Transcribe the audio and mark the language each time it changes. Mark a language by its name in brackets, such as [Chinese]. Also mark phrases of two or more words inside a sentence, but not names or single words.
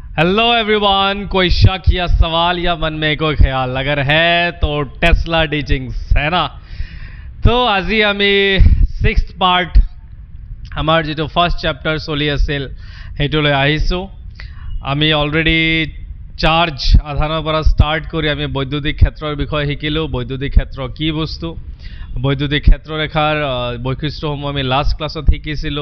[English] hello everyone, [Hindi] कोई शक या सवाल या मन में कोई ख्याल अगर है तो टेस्ला टीचिंग्स है ना। [Assamese] तो আজি আমি 6th পার্ট আমাৰ যেটো [English] first chapter [Assamese] চলি আছিল হেতুলৈ আহিছো। আমি [English] already charge [Assamese] আধানৰ পৰা স্টার্ট কৰি আমি বৈদ্যুতিক ক্ষেত্ৰৰ বিষয়ে শিকিলো। বৈদ্যুতিক ক্ষেত্ৰ কি বস্তু, বৈদ্যুতিক ক্ষেত্ৰৰেখাৰ বৈশিষ্ট্যসমূহ আমি [English] last class [Assamese] শিকিছিলোঁ।